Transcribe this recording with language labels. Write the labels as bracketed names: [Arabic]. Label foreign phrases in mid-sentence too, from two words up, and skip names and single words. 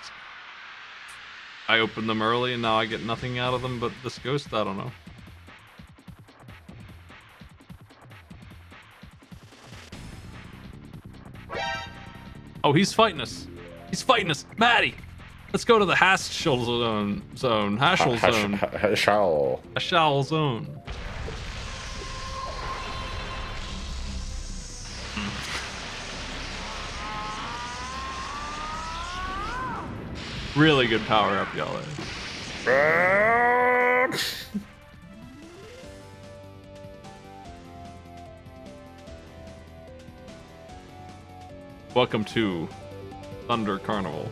[English] I opened them early and now I get nothing out of them but this ghost? I don't know. Oh, he's fighting us. He's fighting us. Maddie! Let's go to the Haschel zone. Haschel zone. Haschel. Haschel zone. Really good power up, y'all. Welcome to Thunder Carnival.